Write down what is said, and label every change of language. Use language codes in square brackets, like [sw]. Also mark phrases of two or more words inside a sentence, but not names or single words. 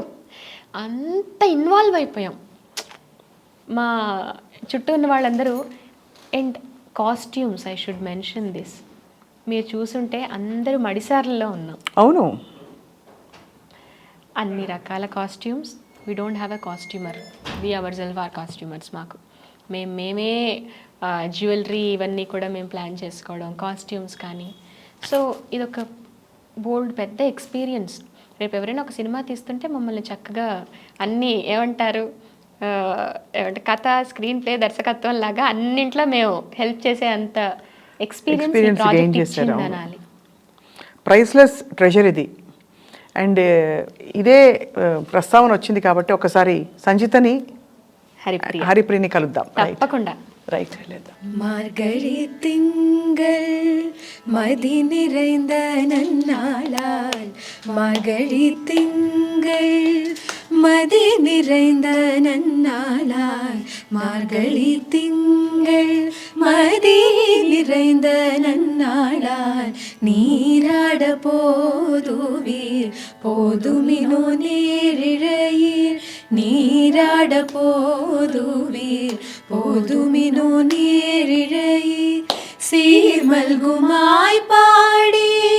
[te] అంత ఇన్వాల్వ్ అయిపోయాం మా చుట్టూ ఉన్న వాళ్ళందరూ. [en] and costumes, I should mention this, [te] మీరు చూసుంటే అందరూ మడిసార్లలో ఉన్నాం. అవును, అన్ని రకాల కాస్ట్యూమ్స్. [en] We don't have a costumer, we ourselves are costumers. [te] మాకు మేమే జ్యువెలరీ ఇవన్నీ కూడా మేము ప్లాన్ చేసుకోవడం, కాస్ట్యూమ్స్ కానీ. సో ఇదొక బోల్డ్ పెద్ద ఎక్స్పీరియన్స్. రేపు ఎవరైనా ఒక సినిమా తీస్తుంటే మమ్మల్ని చక్కగా అన్నీ ఏమంటారు కథ, స్క్రీన్ ప్లే, దర్శకత్వం లాగా అన్నింట్లో మేము హెల్ప్ చేసే అంత ఎక్స్పీరియన్స్ అనాలి. [en] priceless treasure [te] ఇది. అండ్ ఇదే ప్రస్తావన వచ్చింది కాబట్టి ఒకసారి సంజితని [ta] ஹரிப்ரியனை கலந்துதான். [te] தப்பకుండా [ta] ரைட். மார்கழி திங்கள் மதி நிறைந்த நன்னாளால், மார்கழி திங்கள் மதி நிறைந்த நன்னாளால், மார்கழி திங்கள் மதி நிறைந்த நன்னாளால், நீராட போதுவீர் போதுமினோ நேரிழையீர், நீராட போதுவீர் போதுமினோ நேரிழையீர், சீர்மல்குமாய் பாடி